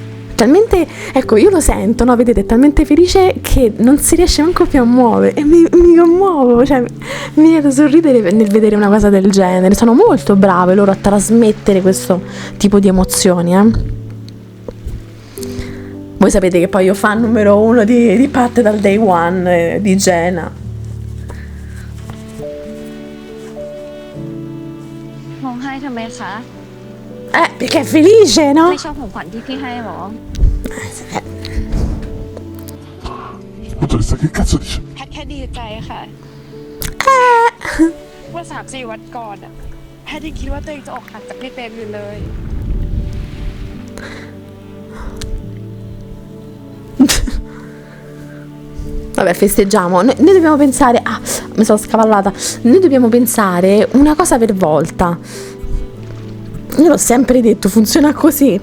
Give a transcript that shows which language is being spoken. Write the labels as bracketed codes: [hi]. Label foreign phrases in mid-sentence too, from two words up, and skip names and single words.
[it] Talmente, ecco, io lo sento, no? Vedete, è talmente felice che non si riesce manco più a muovere e mi commuovo, cioè mi viene da sorridere nel vedere una cosa del genere. Sono molto brave loro a trasmettere questo tipo di emozioni, Voi sapete che poi io fan numero 1 di Pat dal [en] day one, [it] di Jenna. [th] ร้องไห้ทำไมคะ [it] Perché è felice, no? [th] ไม่ชอบของขวัญที่พี่ให้หรอ [it] Dottoressa, che cazzo dice? [th] แพทแค่ดีใจค่ะว่า3-4 วันก่อนอะแพทยังคิดว่าตัวเองจะออกห่างจากพี่เปรมอยู่เลย [it] Vabbè, festeggiamo. Noi dobbiamo pensare. Ah, mi sono scavallata. Noi dobbiamo pensare una cosa per volta. Io l'ho sempre detto, funziona così.